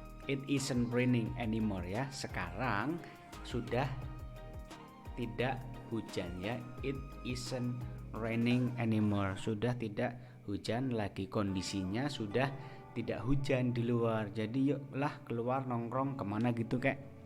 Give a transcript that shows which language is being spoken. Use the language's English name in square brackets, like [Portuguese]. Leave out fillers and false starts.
[English] It isn't raining anymore ya. [Indonesian] Sekarang sudah tidak hujan ya. [English] It isn't raining anymore. [Indonesian] Sudah tidak hujan lagi, kondisinya sudah tidak hujan di luar. Jadi yuklah keluar nongkrong kemana gitu kek.